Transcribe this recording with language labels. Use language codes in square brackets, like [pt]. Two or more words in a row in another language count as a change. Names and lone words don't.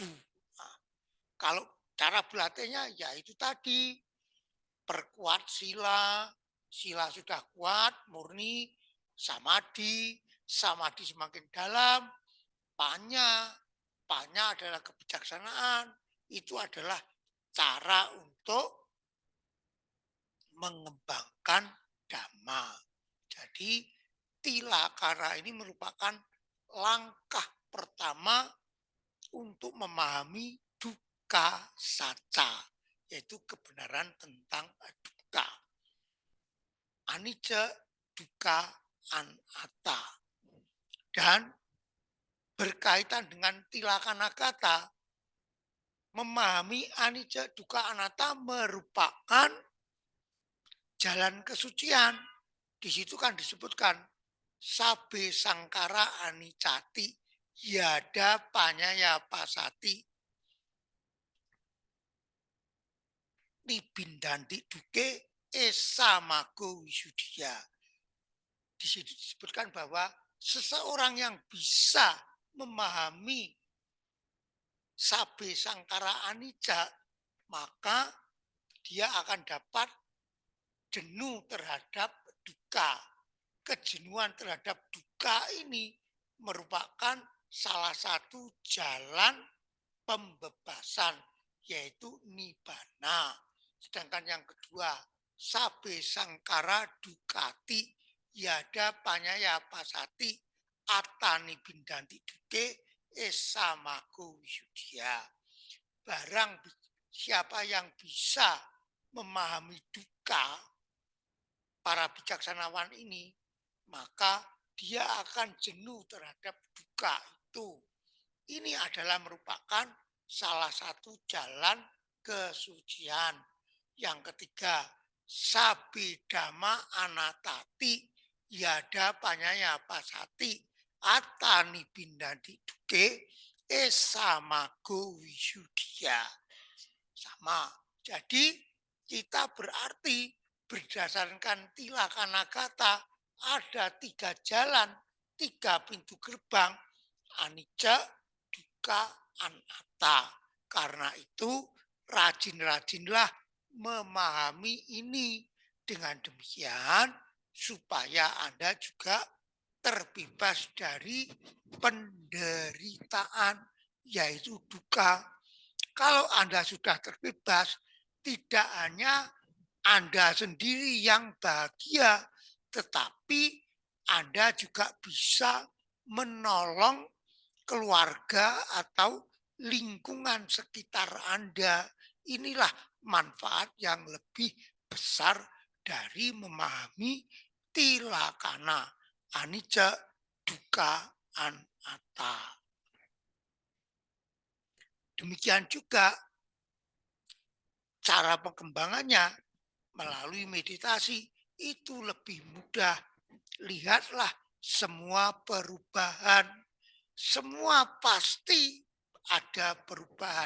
[id] Nah, kalau cara berlatihnya ya itu tadi, perkuat sila, sila sudah kuat, murni, samadhi, samadhi semakin dalam, panya, panya adalah kebijaksanaan, itu adalah cara untuk mengembangkan dhamma. Jadi tilakara ini merupakan langkah pertama untuk memahami [pi] dukkha saca, [id] yaitu kebenaran tentang dukkha. [pi] Anicca, dukkha, anatta. [id] Dan berkaitan dengan tilakana kata, memahami [pi] anicca, dukkha, anatta [id] merupakan jalan kesucian. Di situ kan disebutkan [pi] sabe sangkara anicati yada panyaya pasati nibindanti duke esamago wisudia. [id] Di situ disebutkan bahwa seseorang yang bisa memahami [pi] sabe sangkara anicca, [id] maka dia akan dapat jenuh terhadap duka. Kejenuhan terhadap duka ini merupakan salah satu jalan pembebasan, yaitu nibbana. Sedangkan yang kedua, [pi] sabe sangkara dukati yada panyaya pasati atani bindanti duke esamago wisudia. [id] Barang siapa yang bisa memahami duka, para bijaksanawan ini, maka dia akan jenuh terhadap duka itu. Ini adalah merupakan salah satu jalan kesucian. Yang ketiga, [pi] sabidama anatati yada panyaya pasati atani bindadi duke esamago wisudia. [id] Sama. Jadi kita berarti berdasarkan tilakana kata ada 3 jalan, 3 pintu gerbang, [pi] anicca, dukkha, anatta. [id] Karena itu rajin-rajinlah memahami ini Dengan demikian, supaya Anda juga terbebas dari penderitaan, yaitu duka. Kalau Anda sudah terbebas, tidak hanya Anda sendiri yang bahagia, tetapi Anda juga bisa menolong keluarga atau lingkungan sekitar Anda. Inilah manfaat yang lebih besar dari memahami tilakana, [pi] anicca, dukkha, anatta. [id] Demikian juga cara pengembangannya melalui meditasi itu lebih mudah. Lihatlah semua perubahan, semua pasti ada perubahan.